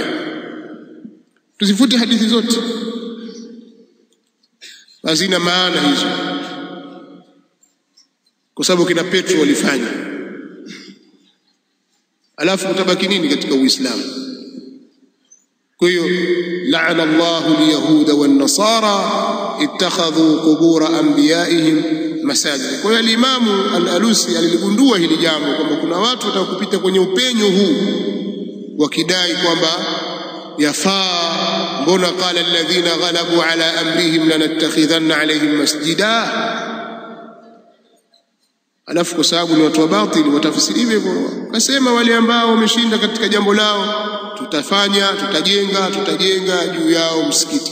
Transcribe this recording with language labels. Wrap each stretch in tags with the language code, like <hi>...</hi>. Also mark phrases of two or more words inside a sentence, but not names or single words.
<sw>Tuzifuti hadithi zote, hazina maana hizo, kwa sababu kina Petro walifanya. Alafu utabaki nini katika Uislamu? Kwa hiyo</sw> <ar>لعن الله اليهود والنصارى اتخذوا قبور أنبيائهم مساجد.</ar> <sw>Kwa hiyo al-Imamu al-Alusi aligundua hili jambo kwamba kuna watu watakupita kwenye upenyo huu wakidai kwamba yafaa, mbona</sw> <ar>قال الذين غلبوا على أمرهم لنتخذن عليهم مسجدا.</ar> <sw>Alafu kwa sababu ni watu wa batili watafsiri hivyo, kasema wale ambao wameshinda katika jambo lao, tutajenga juu yao msikiti.</sw>